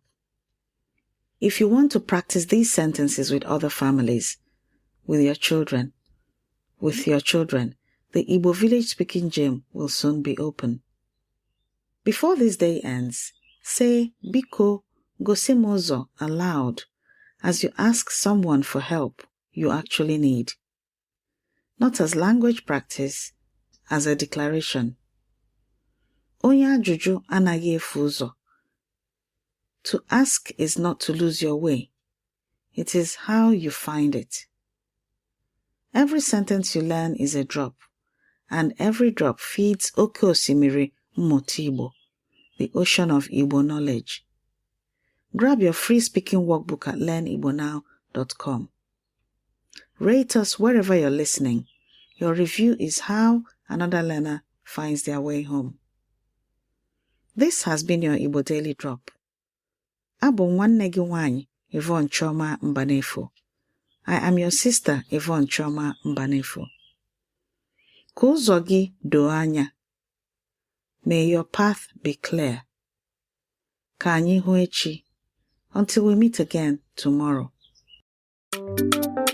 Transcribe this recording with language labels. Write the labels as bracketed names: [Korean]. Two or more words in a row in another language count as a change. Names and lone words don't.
[English] If you want to practice these sentences with other families, with your children, the Igbo village-speaking gym will soon be open. Before this day ends, say [Igbo] Biko, gosi [English] aloud as you ask someone for help you actually need. Not as language practice, as a declaration. [Igbo] Onye ajụjụ anaghị efu ụzọ. [English] To ask is not to lose your way. It is how you find it. Every sentence you learn is a drop, and every drop feeds [Igbo] Oke Osimiri Mmụta Igbo, [English] the ocean of Igbo knowledge. Grab your free speaking workbook at learnigbonow.com. Rate us wherever you're listening. Your review is how another learner finds their way home. This has been your Igbo Daily Drop. [Igbo] Abụ nwanne gị nwanyị, Yvonne Mbanefo. [English] I am your sister, Yvonne Mbanefo. [Igbo] Ka ụzọ gị doo anya. [English] May your path be clear. [Igbo] Ka anyị hụ echi. [English] Until we meet again tomorrow.